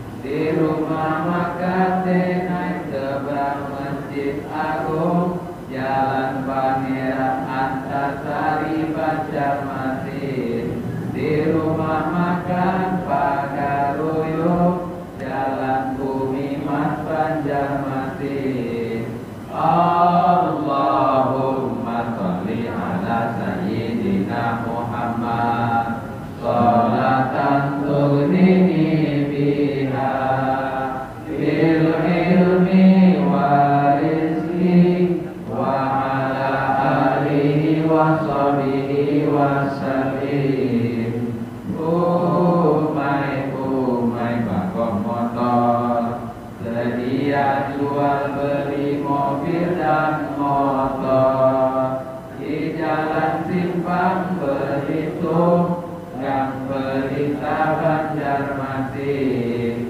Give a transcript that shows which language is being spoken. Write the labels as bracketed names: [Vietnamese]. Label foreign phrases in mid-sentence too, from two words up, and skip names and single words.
[Indonesian] Di rumah makan Denai seberang Masjid Agung, Jalan Pangeran Antasari Banjarmasin. Di rumah makan Pagaruyo, Jalan Bumi Mas Banjarmasin. [Arabic] اللهم صل على سيدنا محمد. صلاة تغنيني بها بالعلم والرزق وعلى آله وصحبه وسلم. [Indonesian] Umay bakok motor, sedia jual beli mobil dan motor. Di Jalan Simpang Berhitung, Gang Berita Banjarmasin.